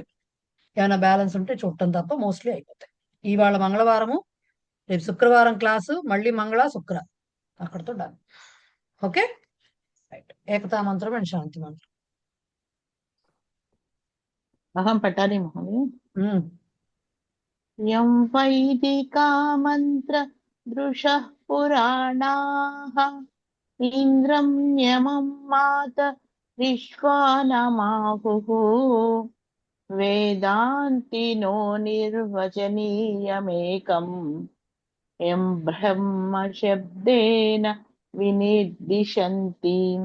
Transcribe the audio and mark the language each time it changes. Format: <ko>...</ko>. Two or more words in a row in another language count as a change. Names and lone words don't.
<te>ఏమైనా బ్యాలెన్స్ ఉంటే చూడటం తప్ప మోస్ట్లీ అయిపోతాయి. ఇవాళ మంగళవారము, రేపు శుక్రవారం క్లాసు, మళ్ళీ మంగళ శుక్ర, అక్కడతో డన్.</te> <en>okay, right.</en> <te>ఏకతా మంత్రం అండ్ శాంతి మంత్రం.</te> <sa>అహం పఠామి మహోదయ. యం వైదికా మంత్ర దృశ पुराणाः इन्द्रं यमं मात विश्वानमाहुः वेदान्तिनो निर्वचनीयमेकम् यं ब्रह्म शब्देन विनिर्दिशन्ति</sa>